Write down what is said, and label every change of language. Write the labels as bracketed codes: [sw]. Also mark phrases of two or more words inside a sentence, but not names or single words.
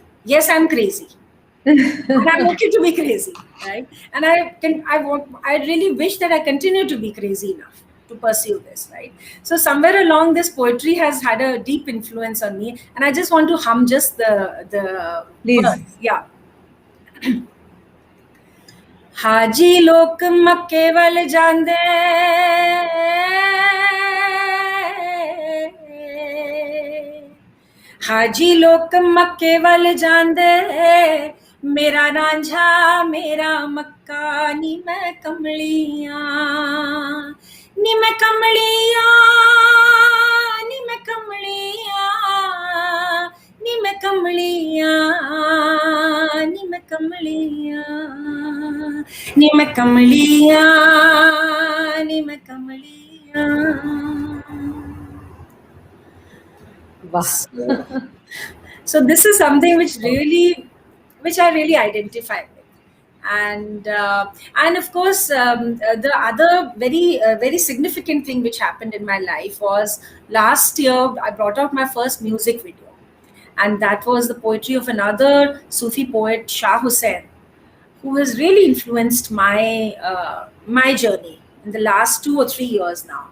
[en] Yes, I'm crazy, and I'm okay to be crazy, right? And I really wish that I continue to be crazy enough to pursue this, right? So somewhere along, this poetry has had a deep influence on me, and I just want to hum just the Please. verse. Yeah. [pa] ਹਾਜੀ ਲੋਕ ਮੱਕੇ ਵੱਲ ਜਾਂਦੇ, ਹਾਜੀ ਲੋਕ ਮੱਕੇ ਵੱਲ ਜਾਂਦੇ, ਮੇਰਾ ਰਾਂਝਾ ਮੇਰਾ ਮੱਕਾ, ਨੀ ਮੈਂ ਕਮਲੀਆਂ, ਨੀ ਮੈਂ ਕਮਲੀਆਂ, ਨੀ ਮੈਂ ਕਮਲੀਆਂ, ਨੀ ਮੈਂ ਕਮਲੀਆਂ, ਨੀ ਮੈਂ ਕਮਲੀਆਂ, ਨੀ ਮੈਂ ਕਮਲੀਆਂ, ਨੀ ਮੈਂ ਕਮਲੀਆਂ. [en] Wow. So this is something which I really identify with. And of course, the other very significant thing which happened in my life was last year I brought out my first music video, and that was the poetry of another Sufi poet, Shah Hussain, who has really influenced my journey in the last 2 or 3 years now.